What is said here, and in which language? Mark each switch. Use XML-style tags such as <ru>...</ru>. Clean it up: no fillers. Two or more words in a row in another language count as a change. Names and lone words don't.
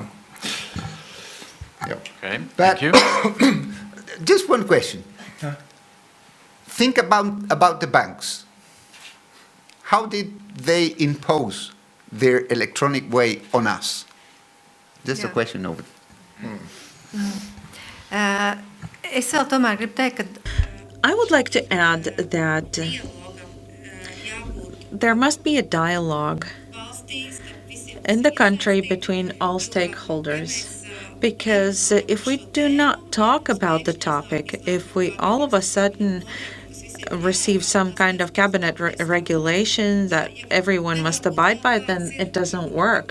<en>Yeah. Okay, But thank you. just one question. Think about the banks. How did they impose their electronic way on us? Just a question over.</en> <lv>Es vēl tomēr gribu teikt, ka</lv> <en>I would like to add that there must be a dialogue in the country between all stakeholders. Because if we do not talk about the topic, if we all of a sudden receive some kind of cabinet regulation that everyone must abide by, then it doesn't work.</en>